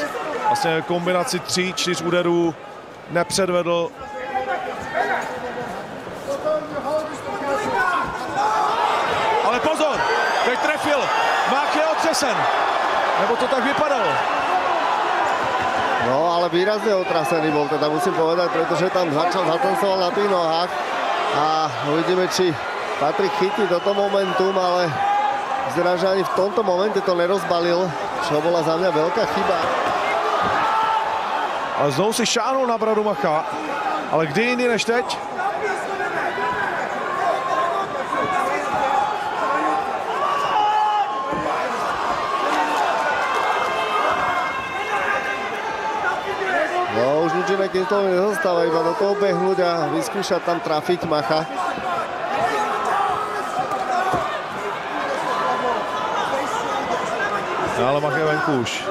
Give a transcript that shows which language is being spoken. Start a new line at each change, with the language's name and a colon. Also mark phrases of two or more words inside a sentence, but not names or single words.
Czech: Vlastně kombinaci 3-4 úderů nepředvedl. Ale pozor, teď trefil, Mach je otřesen. Nebo to tak vypadalo? No,
Slovak: ale výrazne otrasený bol, teda musím povedať, pretože tam zatancoval na tých nohách a uvidíme, či Patrik chytí toto momentum, ale vyzerá, že ani v tomto momente to nerozbalil, čo bola za mňa veľká chyba.
Czech: Ale znovu si šáhnul na bradu Macha, ale kdy jindy než teď? No,
Slovak: už nič iné Kinclovi nezostáva, iba do toho behnúť a vyskúšať tam trafiť Macha.
Czech: No, ale Mach je venku už.